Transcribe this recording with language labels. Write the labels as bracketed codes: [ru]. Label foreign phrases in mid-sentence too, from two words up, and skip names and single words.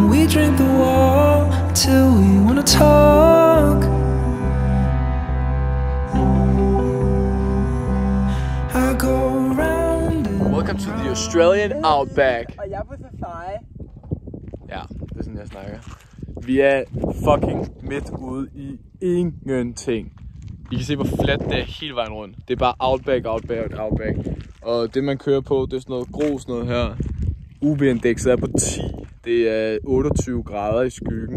[en] drink the wall till we wanna talk. I go round and Welcome to the Australian Outback. [da] Og jeg er på safari. Ja, det er sådan jeg snakker. Vi er fucking midt ude i ingenting. I kan se hvor fladt det er hele vejen rundt. Det er bare Outback, Outback, Outback. Og det man kører på, det er sådan noget grus noget her. UV-indekset er på 10. Det er 28 grader i skyggen.